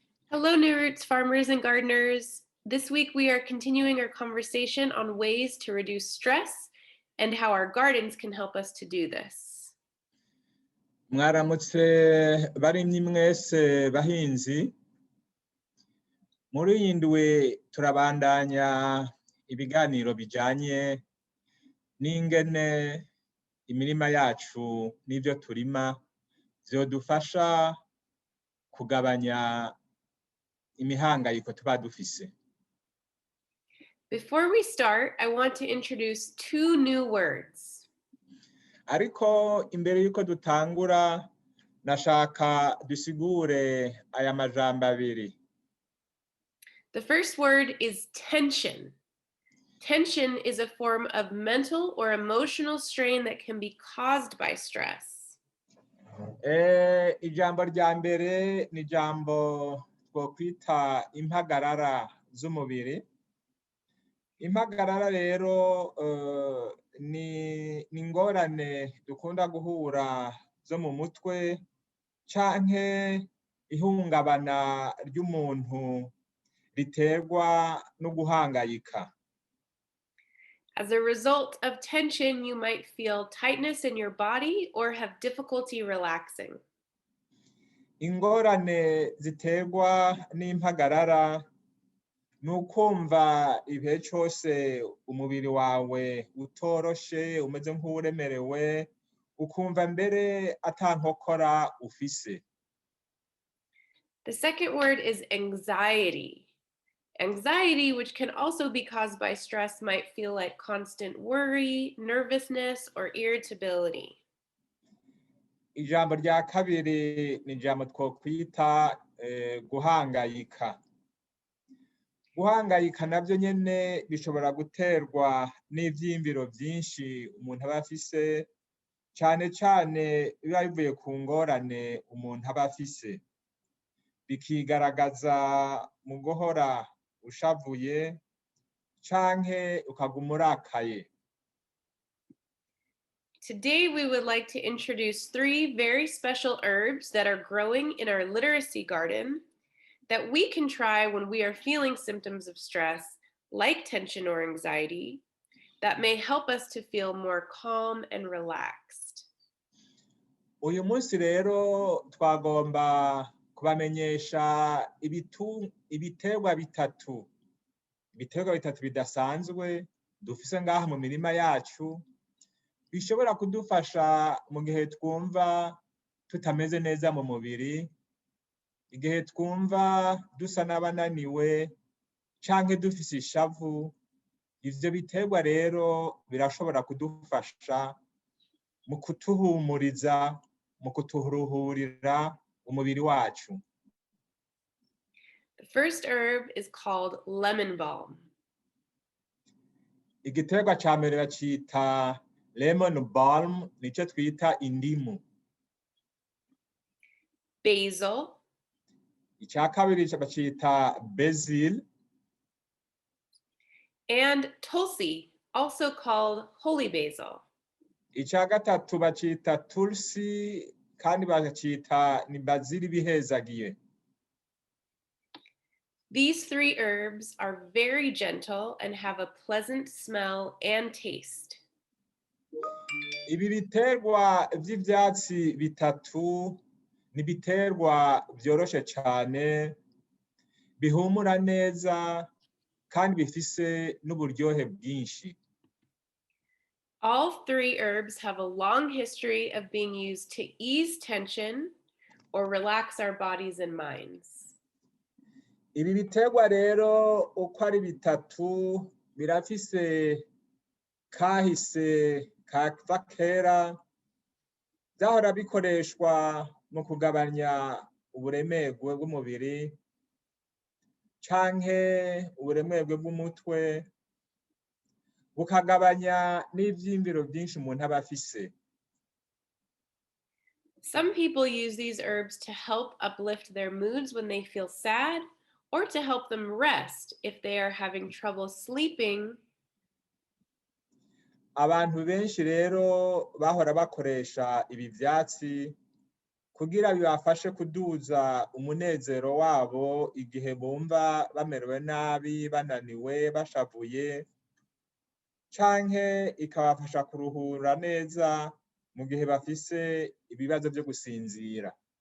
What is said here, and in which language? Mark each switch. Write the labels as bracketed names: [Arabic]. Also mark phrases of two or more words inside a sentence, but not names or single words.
[English] Hello, New Roots farmers and gardeners. This week we are continuing our conversation on ways to reduce stress and how our gardens can help us to do this. [Rundi] Mwaramutse barimyi mwese bahinzi, muri iyi ndwi turabandanya ibiganiro bijanye n'ingene imirima yacu n'ivyo turima vyodufasha kugabanya imihangayiko tuba dufise. [English] Before we start, I want to introduce two new words. [Rundi] Ariko imbere yuko dutangura nashaka dusigure aya majambo abiri. [English] The first word is tension. Tension is a form of mental or emotional strain that can be caused by stress. [Rundi] Ijambo rya mbere ni ijambo twokwita impagarara z'umubiri. Impagarara rero ni ingorane dukunda guhura zo mu mutwe canke ihungabana ry'umuntu riterwa no guhangayika. [English] As a result of tension, you might feel tightness in your body or have difficulty relaxing. [Rundi] Ingorane ziterwa n'impagarara nukumva ibihe cyose umubiri wawe utoroshe, umeze nk'uremerewe, ukumva mbere atankokora ufise. [English] The second word is anxiety. Anxiety, which can also be caused by stress, might feel like constant worry, nervousness, or irritability. [Rundi] Ijambo rya kabiri ni ijambo twokwita guhangayika. Guhangayika navyo nyene bishobora guterwa n'ivyiyumviro vyinshi umuntu aba afise, cane cane biba bivuye ku ngorane umuntu aba afise. Bikigaragaza mu guhora ushavuye canke ukaguma urakaye. [English] Today, we would like to introduce three very special herbs that are growing in our literacy garden that we can try when we are feeling symptoms of stress, like tension or anxiety, that may help us to feel more calm and relaxed. [Rundi] Uyu munsi rero twagomba kubamenyesha ibiterwa bitatu bidasanzwe dufise ngaha mu mirima yacu, bishobora kudufasha mu gihe twumva tutameze neza mu mubiri, igihe twumva dusa n'abananiwe canke dufise ishavu. Ivyo biterwa rero birashobora kudufasha mu kutuhumuriza, mu kuturuhurira umubiri wacu. [English] The first herb is called lemon balm. [Rundi] Igiterwa ca mbere bacita [English] lemon balm, [Rundi] nico twita indimu. [English] Basil. [Rundi] Ica kabiri bacita basil. [English] And tulsi, also called holy basil. [Rundi] Ica gatatu bacita tulsi, kandi bacita ni bazili bihezagiye. [English] These three herbs are very gentle and have a pleasant smell and taste. [Rundi] Ibi biterwa vy'ivyatsi bitatu ni biterwa vyoroshe cane, bihumura neza, kandi bifise n'uburyohe bwinshi. [English] All three herbs have a long history of being used to ease tension or relax our bodies and minds. [Rundi] Ibi biterwa rero uko ari bitatu birafise kahise kava kera, vyahora bikoreshwa mu kugabanya uburemerwe bw'umubiri canke uburemerwe bw'umutwe, bukagabanya n'ivyiyumviro vyinshi umuntu aba afise. [English] Some people use these herbs to help uplift their moods when they feel sad, or to help them rest if they are having trouble sleeping. [Rundi] Abantu benshi rero bahora bakoresha ibi vyatsi kugira bibafashe kuduza umunezero wabo igihe bumva bamerewe nabi, bananiwe, bashavuye, canke ikabafasha kuruhura neza mu gihe bafise ibibazo byo gusinzira.